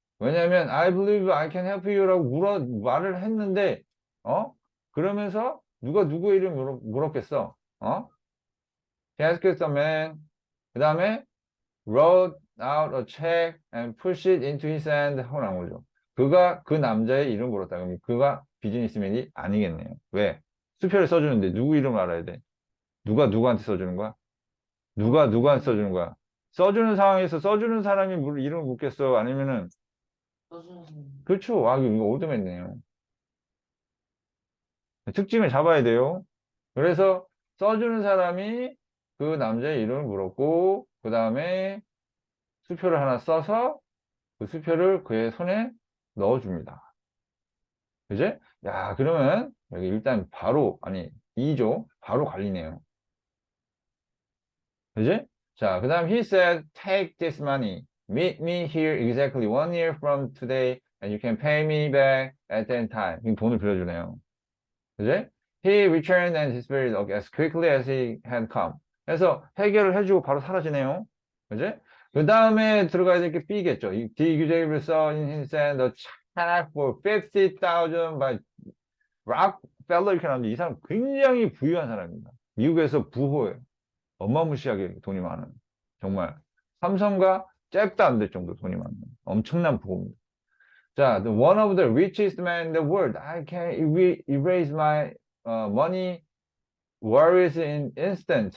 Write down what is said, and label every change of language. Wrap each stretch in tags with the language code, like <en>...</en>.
<ko>왜냐하면</ko> <en>I believe I can help you</en> <ko>라고 말을 했는데 그러면서 누가 누구의 이름 물었겠어?</ko> <en>He asked the man.</en> <ko>그 다음에</ko> <en>wrote out a check and pushed it into his hand</en> <ko>하고 나온 거죠. 그가 그 남자의 이름 물었다. 그럼 그가 비즈니스맨이 아니겠네요. 왜? 수표를 써주는데 누구 이름을 알아야 돼? 누가 누구한테 써주는 거야? 누가 누구한테 써주는 거야? 써주는 상황에서 써주는 사람이 이름을 묻겠어? 아니면은 써주는. 그렇죠. 이거 오드맨이네요. 특징을 잡아야 돼요. 그래서 써주는 사람이 그 남자의 이름을 물었고, 그 다음에 수표를 하나 써서 그 수표를 그의 손에 넣어줍니다. 그지? 야, 그러면 여기 일단 바로, 아니, 2조, 바로 갈리네요. 그지? 자, 그 다음</ko> <en>he said, take this money. Meet me here exactly 1 year from today and you can pay me back at that time.</en> <ko>이 돈을 빌려주네요. 그지?</ko> <en>He returned and disappeared as quickly as he had come.</en> <ko>그래서 해결을 해주고 바로 사라지네요. 그지? 그 다음에 들어가야 될 게 B겠죠.</ko> <en>The executive saw in his hand a check for 50,000 by Rockefeller</en> <ko>이렇게 나오는데 이 사람 굉장히 부유한 사람입니다. 미국에서 부호예요. 어마무시하게 돈이 많은. 정말 삼성과 잽도 안 될 정도 돈이 많은 엄청난 부호입니다.</ko> <en>자, the one of the richest man in the world. I can erase my money worries in instant.</en>